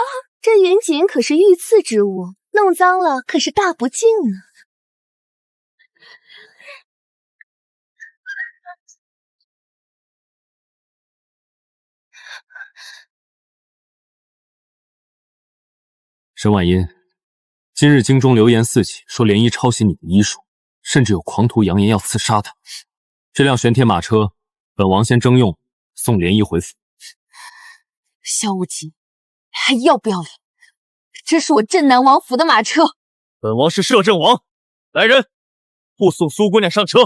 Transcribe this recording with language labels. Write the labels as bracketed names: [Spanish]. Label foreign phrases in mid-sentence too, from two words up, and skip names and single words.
[Chinese] 这云锦可是御赐之物，弄髒了可是大不敬呢。沈婉嫣，今日京中流言四起，說漣漪抄襲你的醫術，甚至有狂徒揚言要刺殺他。這輛玄鐵馬車，本王先徵用，送漣漪回府。蕭無極，還要不要臉？這是我鎮南王府的馬車。本王是攝政王，來人，護送蘇姑娘上車。